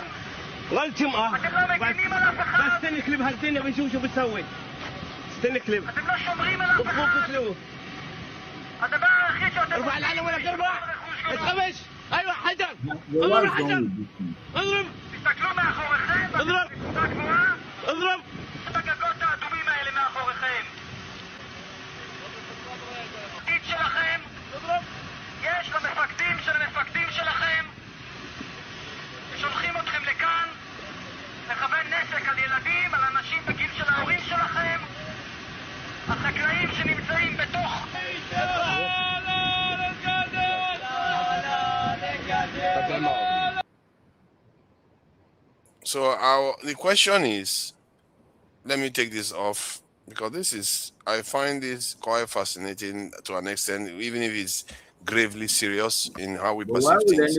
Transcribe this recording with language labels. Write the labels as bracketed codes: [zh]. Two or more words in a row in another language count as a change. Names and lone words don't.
[ar] غلط بس استني كليب هالدنيا بنشوف شو بتسوي. استني كليب. طخوه قتلوه. هذا بقى اخي شو ارفع العلم ولا ترفع؟ اتخمش. ايوه حجر. اضرب حجر. اضرب. تستكلوا مع اخوكم. اضرب. اضرب. [he] תגגות האדומים האלה מאחוריכם. התפקיד שלכם, יש למפקדים של המפקדים שלכם, שולחים אתכם לכאן, לכוון נשק על ילדים, על אנשים בגיל של ההורים שלכם, החקלאים שנמצאים בתוך... [en] So the question is, let me take this off, because I find this quite fascinating to an extent, even if it's gravely serious in how we perceive things.